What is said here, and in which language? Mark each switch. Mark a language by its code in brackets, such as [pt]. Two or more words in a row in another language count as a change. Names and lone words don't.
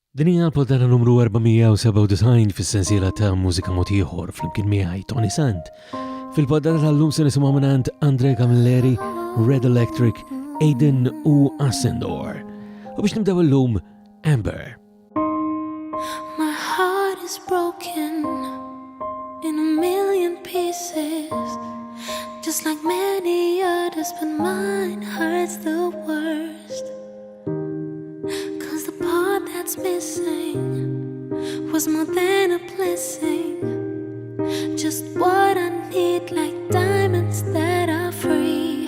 [mt] Din hija l-poddata numru 497 fis-sensiela ta' Mużika mod ieħor flimkien miegħi Toni Sant. Fil-poddata tal-lum se nisimgħu mingħand Andre Camilleri, Red Electric, Aiden u Ascendor. U biex nibdew illum Amber. [en] My heart is broken in a million pieces, just like many others, but mine hurts the worst. 'Cause the part that's missing was more than a blessing, just what I need, like diamonds that are free.